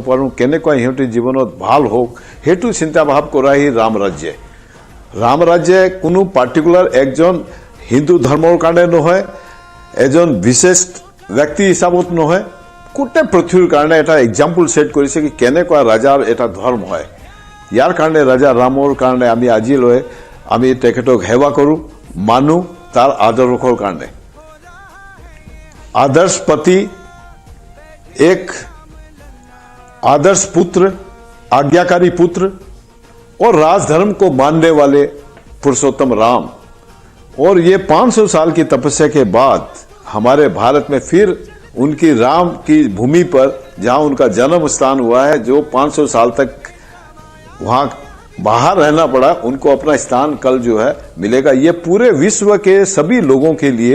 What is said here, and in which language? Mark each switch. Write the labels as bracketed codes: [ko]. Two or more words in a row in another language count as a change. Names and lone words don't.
[as] পাৰোঁ কেনেকুৱা সিহঁতৰ জীৱনত ভাল হওক সেইটো চিন্তা ভাৱ কৰাই ৰাম ৰাজ্যে কোনো পাৰ্টিকুলাৰ একজন হিন্দু ধৰ্মৰ কাৰণে নহয় এজন বিশেষ ব্যক্তি হিচাপত নহয় গোটেই পৃথিৱীৰ কাৰণে এটা [en] example set [as] কৰিছে কি কেনেকুৱা ৰাজাৰ এটা ধৰ্ম হয় ইয়াৰ কাৰণে ৰাজা ৰামৰ কাৰণে আমি আজিলৈ আমি তেখেতক সেৱা কৰোঁ মানু তাৰ আদৰ্শৰ কাৰণে [hi] आदर्श पति एक आदर्श पुत्र आज्ञाकारी पुत्र और राजधर्म को मानने वाले पुरुषोत्तम राम और ये 500 साल की तपस्या के बाद हमारे भारत में फिर उनकी राम की भूमि पर जहां उनका जन्म स्थान हुआ है जो 500 साल तक वहां बाहर रहना पड़ा उनको अपना स्थान कल जो है मिलेगा ये पूरे विश्व के सभी लोगों के लिए